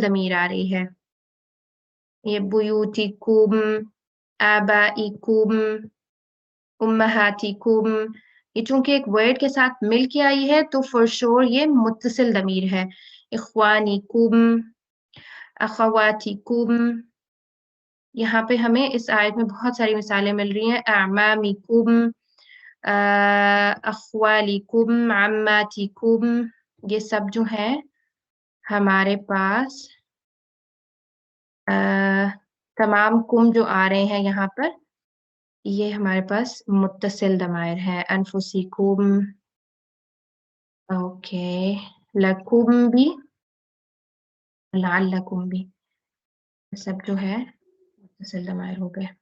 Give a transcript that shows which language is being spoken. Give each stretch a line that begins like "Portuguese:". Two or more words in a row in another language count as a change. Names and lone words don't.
Urdu: ضمیر آ رہی ہے، یہ
Arabic: بیوتکم، آبائکم، امہاتکم،
Urdu: یہ چونکہ ایک ورڈ کے ساتھ مل کے آئی ہے تو
English: for sure
Urdu: یہ متصل ضمیر ہے،
Arabic: اخوانکم، اخواتکم،
Urdu: یہاں پہ ہمیں اس آیت میں بہت ساری مثالیں مل رہی ہیں، اعمامکم،
Arabic: اخوالکم، عماتکم،
Urdu: یہ سب جو ہیں ہمارے پاس تمام کم جو آ رہے ہیں یہاں پر یہ ہمارے پاس متصل ضمائر ہیں، انفسکم، اوکے، لکم بھی، لعلکم بھی، سب جو ہے متصل ضمائر ہو گئے۔